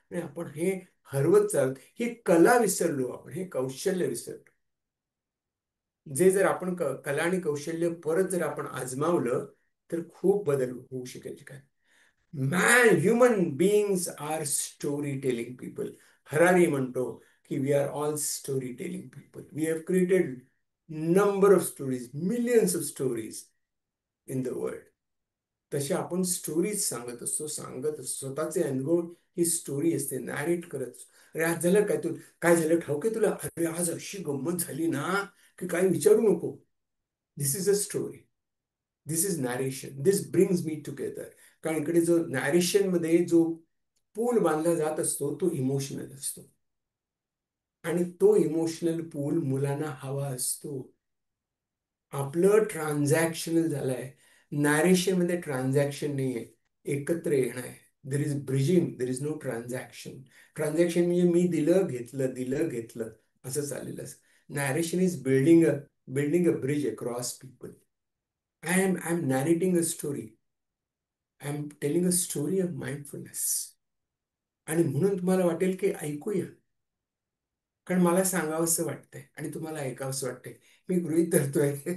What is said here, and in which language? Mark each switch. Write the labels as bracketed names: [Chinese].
[Marathi] आणि आपण हे हरवत चालत, ही कला विसरलो, आपण हे कौशल्य विसरलो. जे जर आपण कला आणि कौशल्य परत जर आपण आजमावलं, तर खूप बदल होऊ शकेल. [English] काय man, human beings are story telling people. [Marathi] Harari म्हणतो की [English] We are all story telling people. We have created number of stories, millions of stories in the world. [Marathi] तसे आपण स्टोरीज सांगत असतो, सांगत असतो स्वतःचे अनुभव. ही स्टोरी असते, नॅरेट करत असतो. अरे आज झालं काय, तू काय झालं ठाऊक आहे तुला? अरे आज अशी गंमत झाली ना की काय विचारू नको. [English] This is a story. This is narration. This brings me together. [Marathi] कारण इकडे जो नॅरेशन मध्ये जो पूल बांधला जात असतो, तो इमोशनल असतो. आणि तो इमोशनल पूल मुलांना हवा असतो. आपलं ट्रान्झॅक्शनल झालंय. नॅरेशन मध्ये ट्रान्झॅक्शन नाहीये, एकत्र येणं आहे. [English] There is bridging, there is no transaction. [Marathi] Transaction म्हणजे मी दिलं घेतलं, दिलं घेतलं, असं चाललेलं असतं. [English] Narration is building a bridge across people. I am narrating a story. I am telling a story of mindfulness. [Marathi] आणि म्हणून तुम्हाला वाटेल की ऐकूया, कारण मला सांगावंसं वाटतंय आणि तुम्हाला ऐकावंसं वाटतंय. मी गृहीत धरतोय.